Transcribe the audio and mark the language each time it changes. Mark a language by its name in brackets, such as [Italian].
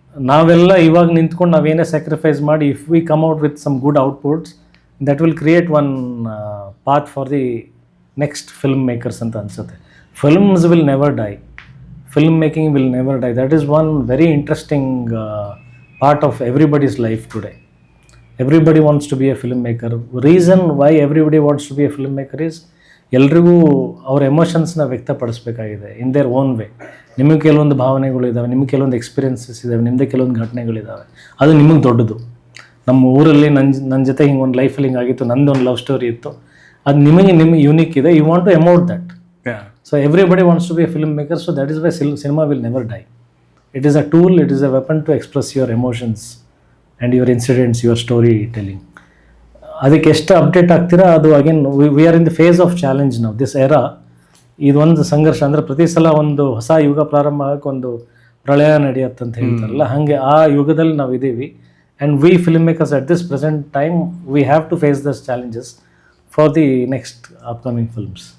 [Kannada] ನಾವೆಲ್ಲ ಇವಾಗ ನಿಂತ್ಕೊಂಡು ನಾವೇನೇ ಸ್ಯಾಕ್ರಿಫೈಸ್ ಮಾಡಿ [English] if we come out with some good outputs that will create one path for the next film makers [Kannada] ಅಂತ ಅನಿಸುತ್ತೆ. [English] Films will never die, film making will never die. That is one very interesting part of everybody's life today. Everybody wants to be a filmmaker. Reason why everybody wants to be a filmmaker is [Kannada] ಎಲ್ರಿಗೂ ಅವ್ರ ಎಮೋಷನ್ಸ್ನ ವ್ಯಕ್ತಪಡಿಸ್ಬೇಕಾಗಿದೆ [English] In their own way. [Kannada] ನಿಮಗೆ ಕೆಲವೊಂದು ಭಾವನೆಗಳು ಇದ್ದಾವೆ, ನಿಮಗೆ ಕೆಲವೊಂದು experiences ಇದ್ದಾವೆ, ನಿಮ್ಮದೇ ಕೆಲವೊಂದು ಘಟನೆಗಳಿದ್ದಾವೆ, ಅದು ನಿಮಗೆ ದೊಡ್ಡದು. ನಮ್ಮ ಊರಲ್ಲಿ ನನ್ನ ಜೊತೆ ಹಿಂಗೆ ಒಂದು ಲೈಫಲ್ಲಿ ಹಿಂಗಾಗಿತ್ತು, ನಂದೊಂದು ಲವ್ ಸ್ಟೋರಿ ಇತ್ತು, ಅದು ನಿಮಗೆ ಯೂನಿಕ್ ಇದೆ. [English] You want to emote that. So everybody wants to be a filmmaker, so that is why cinema will never die. It is a tool, it is a weapon to express your emotions and your incidents, your storytelling. [Kannada] ಅದಕ್ಕೆ ಎಷ್ಟು update ಆಗ್ತೀರಾ ಅದು again [English] we are in the phase of challenge [Kannada] ನಾವು. [English] this era [Kannada] ಇದೊಂದು ಸಂಘರ್ಷ ಅಂದರೆ ಪ್ರತಿ ಸಲ ಒಂದು ಹೊಸ ಯುಗ ಪ್ರಾರಂಭ ಆಗಕ್ಕೆ ಒಂದು ಪ್ರಳಯ ನಡೆಯುತ್ತಂತ ಹೇಳ್ತಾರಲ್ಲ, ಹಾಗೆ ಆ ಯುಗದಲ್ಲಿ ನಾವು ಇದ್ದೀವಿ. [English] And we film makers at this present time we have to face these challenges for the next upcoming films.